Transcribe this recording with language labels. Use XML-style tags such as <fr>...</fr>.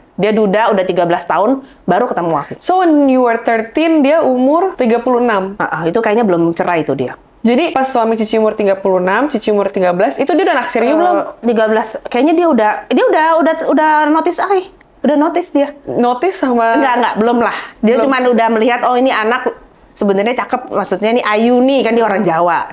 <id>Dia duda udah 13 tahun baru ketemu aku.</id> <en>So when you were 13,</en> <id>dia umur</id> <en>36?</en> <id>Itu kayaknya belum cerai itu dia. Jadi pas suami Cici umur 36, Cici umur 13, itu dia udah naksir you belum? 13, kayaknya dia udah notice ay. Udah notice dia. Notice sama... Enggak, belum lah. Dia cuma udah melihat, oh ini anak sebenarnya cakep, maksudnya nih Ayu nih, kan dia orang Jawa.</id>